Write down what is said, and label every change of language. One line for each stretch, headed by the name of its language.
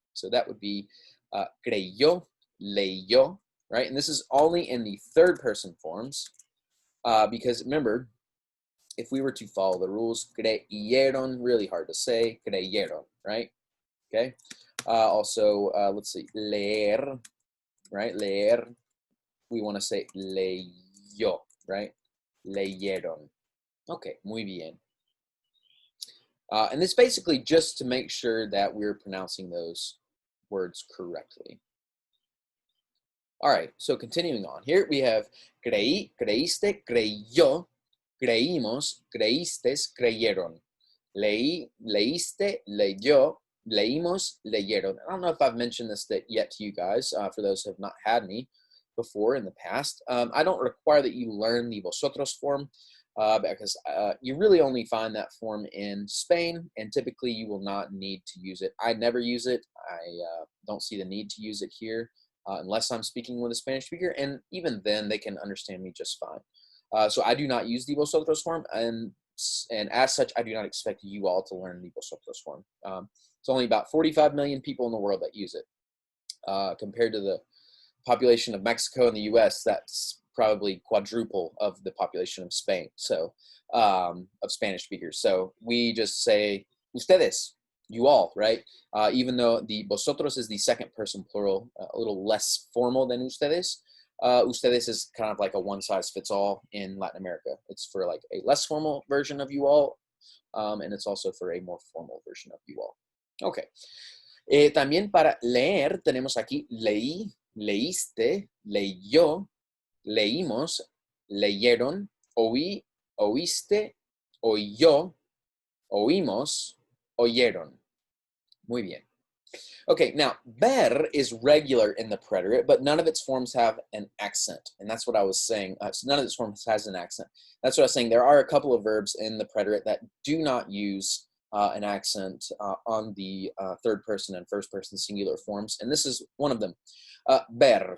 English: So that would be creyó, leyó, right? And this is only in the third person forms, because remember, if we were to follow the rules, creyeron, really hard to say, creyeron, right? Okay. Also, let's see, leer, right? Leer, we want to say leyó, right? Leyeron. Okay,
Spanish: muy bien.
English: And it's basically just to make sure that we're pronouncing those words correctly. All right, so continuing on. Here we have
Spanish: creí, creíste, creyó, creímos, creístes, creyeron. Leí, leíste, leyó, leímos, leyeron.
English: I don't know if I've mentioned this yet to you guys, for those who have not had me before in the past. I don't require that you learn the vosotros form because you really only find that form in Spain, and typically you will not need to use it. I never use it. I don't see the need to use it here unless I'm speaking with a Spanish speaker, and even then they can understand me just fine. So I do not use the vosotros form, and as such, I do not expect you all to learn the vosotros form. It's only about 45 million people in the world that use it. Compared to the population of Mexico and the US, that's probably quadruple of the population of Spain, so of Spanish speakers. So we just say ustedes, you all, right? Even though the vosotros is the second person plural, a little less formal than ustedes. Ustedes is kind of like a one-size-fits-all in Latin America. It's for like a less formal version of you all, and it's also for a more formal version of you all. Okay.
Spanish: También para leer tenemos aquí leí, leíste, leyó, leímos, leyeron, oí, oíste, oyó, oímos, oyeron. Muy bien.
English: Okay, now, ver is regular in the preterite, but none of its forms have an accent. And that's what I was saying. So none of its forms has an accent. That's what I was saying. There are a couple of verbs in the preterite that do not use an accent on the third person and first person singular forms. And this is one of them. Ver.